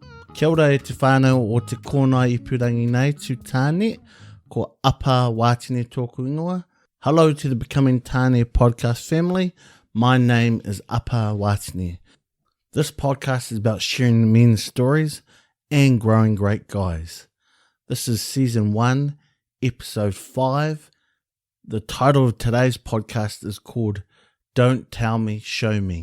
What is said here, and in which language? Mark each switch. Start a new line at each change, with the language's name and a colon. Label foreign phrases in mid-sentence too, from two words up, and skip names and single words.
Māori: Kia ora e te whānau o te kōna i purangi nei tu tāne, ko Apa Watine tōku ingoa.
English: Hello to the Becoming Tāne podcast family. My name is Apa Watine. This podcast is about sharing men's stories and growing great guys. This is season 1, episode 5. The title of today's podcast is called Don't Tell Me, Show Me.